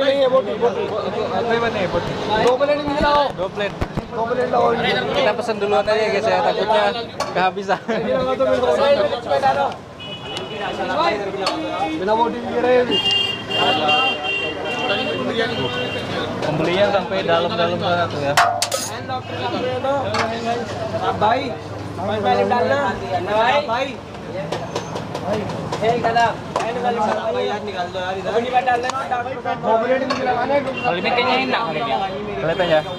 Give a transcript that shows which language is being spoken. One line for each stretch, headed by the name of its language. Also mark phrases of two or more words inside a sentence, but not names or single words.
Hindi: नहीं है बोटी बने बोटी 2 प्लेट मिलाओ 2 प्लेट
Indonesian: kita pesan duluan aja guys ya, takutnya kehabisan. Pembelinya sampai dalam-dalam sana tuh ya. Kalau ini kayaknya enak kelihatannya.